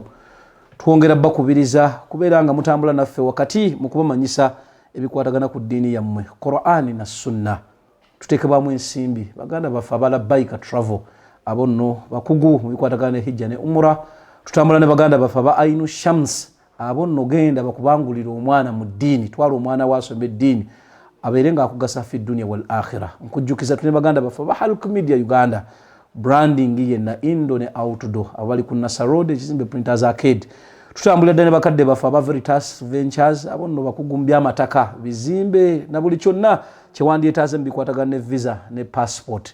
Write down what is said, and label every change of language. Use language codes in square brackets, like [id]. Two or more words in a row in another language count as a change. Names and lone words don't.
[lg] Twongera bakubiriza kubeera nga mutambula naffe wakati mu kubamanyisa ebikwatagana ku ddiini yammwe, Qur'ani na Sunna. Tuteekebwamu ensimbi baganda baffe aba Labbaika Travel, abo nno bakugu mu bikwatagana ne hijja ne umura. Tutambula ne baganda baffe aba Ainu Shams, abo nno genda bakubangulira omwana mu ddiini, twala omwana waasoma eddiini abeere nga akugasa [ar] في الدنيا والآخرة. [lg] Nkujjukiza tune baganda baffe aba Halk Media Uganda, branding yenna indo ne outdoor, abali ku Nasa Road ekizimbe Printers Arcade. Tutambula ddala ne bakadde baffe aba Veritas Ventures, abo nno bakugumbya amataka, bizimbe na buli kyonna kyewandyetaaze mu bikwatagana ne visa ne passport.